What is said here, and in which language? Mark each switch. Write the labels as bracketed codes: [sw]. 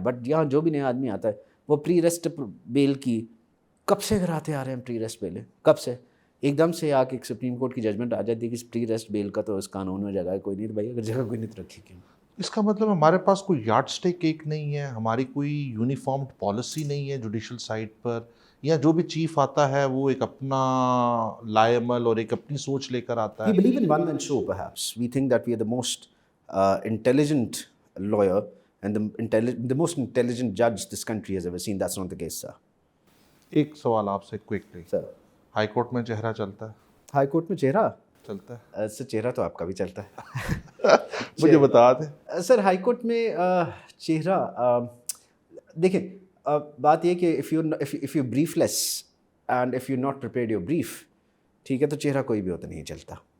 [ur] But یہاں جو بھی نیا آدمی آتا ہے وہ پری ریسٹ بیل کی کب سے کراتے آ رہے ہیں, پری ریسٹ بیلیں کب سے, ایک دم سے آ کے ایک سپریم کورٹ کی ججمنٹ آ جاتی ہے کہ پری ریسٹ بیل کا تو اس قانون میں جگہ کوئی نہیں. تو بھائی اگر جگہ کوئی نہیں تو رکھی کیوں؟ اس کا مطلب ہمارے پاس کوئی یارڈ اسٹک ایک نہیں ہے, ہماری کوئی یونیفارمڈ پالیسی نہیں ہے جوڈیشل سائڈ پر, یا جو بھی چیف آتا ہے وہ ایک اپنا لائے عمل اور ایک اپنی سوچ لے کر آتا ہے. [en] We believe in one man show perhaps. We think that we are the most intelligent lawyer and the most intelligent judge this country has ever seen. That's not the case, sir. [ur] ایک سوال آپ سے quickly, [en] Sir, [ur] high court میں چہرہ چلتا ہے؟ High court میں چہرہ چلتا ہے سر, چہرہ تو آپ کا بھی چلتا ہے. مجھے بتا دیں سر ہائی کورٹ میں چہرہ دیکھیں, بات یہ کہ [en] if you briefless and if you're not prepared your brief, [ur] ٹھیک ہے, تو چہرہ کوئی بھی ہوتا نہیں چلتا.